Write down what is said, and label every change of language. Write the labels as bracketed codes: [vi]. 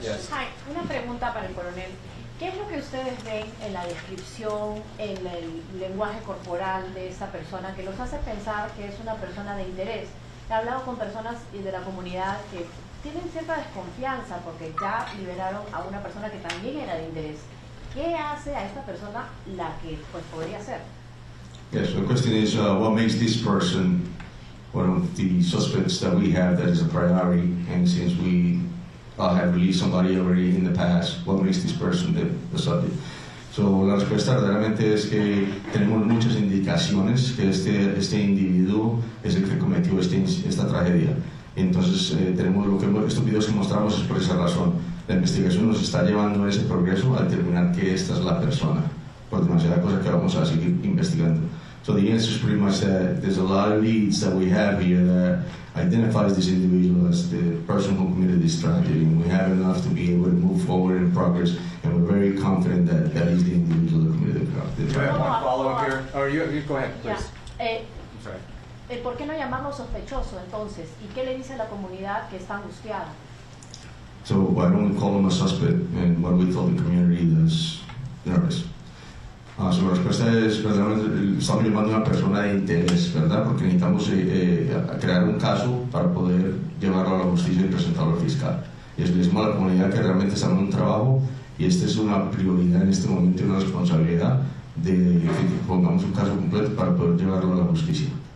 [es] Hi, una pregunta para el coronel. ¿Qué es lo que ustedes ven en la descripción, en el lenguaje corporal de esta persona que los hace pensar que es una persona de interés? He hablado con personas de la comunidad que tienen cierta desconfianza porque ya liberaron a una persona que también era de interés. ¿Qué hace a esta persona la que pues podría ser? [en] Yes, the question is, what makes this person one of the suspects that we have that is a priority, and since we have released somebody already in the past, what makes this person the subject? [es] So, la respuesta verdaderamente es que tenemos muchas indicaciones que este individuo es el que cometió esta tragedia. Entonces, estos videos que mostramos es por esa razón. La investigación nos está llevando a ese progreso a determinar que esta es la persona, por demasiada cosa que vamos a seguir investigando. [en] So the answer is pretty much that there's a lot of leads that we have here that identifies this individual as the person who committed this tragedy, and we have enough to be able to move forward in progress, and we're very confident that he's the individual that committed the Do you have one follow-up here? Or you go ahead, please. Yeah. I'm sorry. [es] ¿Por qué no llamarlo sospechoso entonces? ¿Y qué le dice a la comunidad que está angustiada? [en] So why don't we call him a suspect, and what we tell the community is nervous? [es] So la respuesta es, verdaderamente, estamos llamando a una persona de interés, ¿verdad? Porque necesitamos crear un caso para poder llevarlo a la justicia y presentarlo al fiscal. Y es decimos a la comunidad que realmente estamos en un trabajo y esta es una prioridad en este momento y una responsabilidad de que pongamos un caso completo para poder llevarlo a la justicia.